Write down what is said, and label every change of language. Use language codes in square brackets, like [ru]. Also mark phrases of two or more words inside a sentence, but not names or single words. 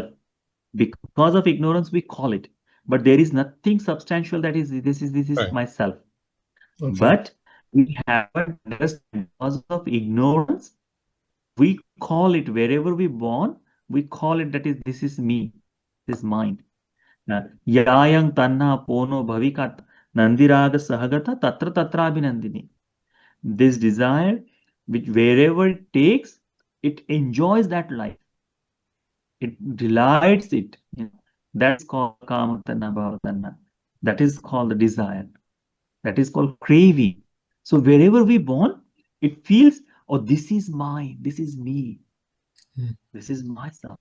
[en] Because of ignorance, we call it, but there is nothing substantial that is this is Right. myself. Okay. But we haven't understood, because of ignorance, we call it, wherever we born, we call it that this is me, this mind. [pi] Yayang tanna pono bhavikat nandiraga sahagata tatra tatra abhinandini. [en] This desire, which wherever it takes, it enjoys that life. It delights it. That's called [pi] kama tanna, bhava tanna. [en] That is called the desire. That is called craving. So wherever we born, it feels, oh, this is mine, this is me, this is myself.